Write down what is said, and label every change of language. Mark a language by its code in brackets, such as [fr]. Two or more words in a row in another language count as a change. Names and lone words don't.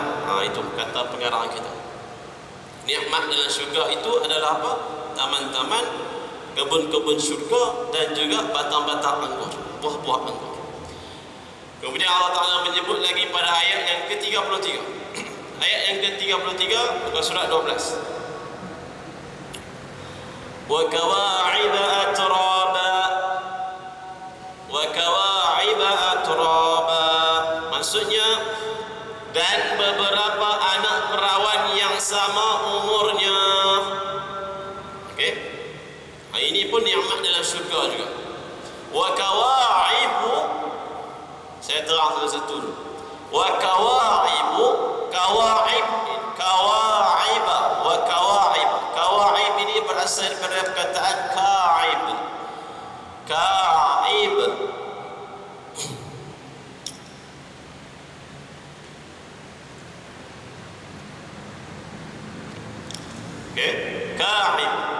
[ms] Itu kata pengarang kita. Nikmat dalam syurga itu adalah apa? Taman-taman, kebun-kebun syurga, dan juga batang-batang anggur, buah-buah anggur. Kemudian Allah Ta'ala menyebut lagi pada ayat yang ke-33. Ayat yang ke-33 bukan surat 12. [ar] وكواعب أترابا، وكواعب أترابا, [ms] maksudnya dan beberapa anak perawan yang sama umurnya. Okey, ini pun nikmat dalam syurga juga. [ar] وكواعب, [ms] saya terang satu-satu dulu. [ar] وكواعب، كواعب، وكواعب. [ms] Kawa'ib ini berasal daripada perkataan ka'ib. Ka'ib. Okey, ka'ib.